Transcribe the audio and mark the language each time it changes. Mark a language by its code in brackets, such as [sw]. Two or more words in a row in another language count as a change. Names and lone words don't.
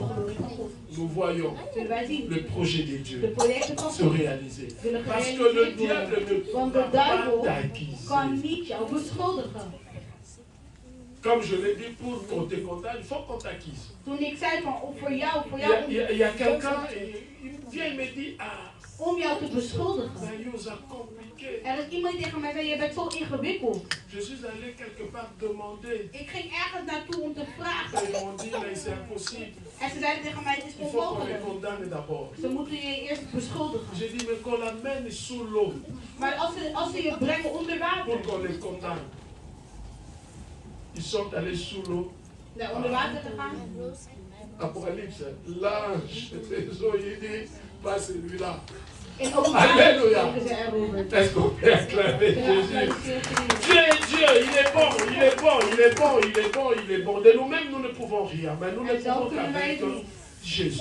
[fr] Nous voyons le projet de Dieu se réaliser. Parce que le diable ne peut pas t'acquiser. Comme je l'ai dit, pour qu'on te condamne, il faut qu'on t'acquise. Il y a quelqu'un, il vient et me dit, [nl] om jou te beschuldigen. Er is iemand die tegen mij zei, je bent zo ingewikkeld. [fr] Je suis allé quelque part demander. [nl] Ik ging ergens naartoe om te vragen. [fr] Ils m'ont dit, mais c'est impossible. [nl] En ze zeiden tegen mij, het is onmogelijk. Ze moeten je eerst beschuldigen. [fr] J'ai dit, mais qu'on l'amène sous l'eau. [nl] Maar als ze je brengen onder water. [fr] Pour qu'on les condamne. Ils sont allés sous l'eau. [nl] Naar onder water gegaan. [fr] Apocalypse, l'ange des eaux, il dit, pas celui-là. Alléluia. Est-ce qu'on peut acclamer Jésus? Dieu est Dieu, il est bon, il est bon, il est bon, il est bon, il est bon. De nous-mêmes, nous ne pouvons rien, mais nous ne pouvons qu'avec Jésus.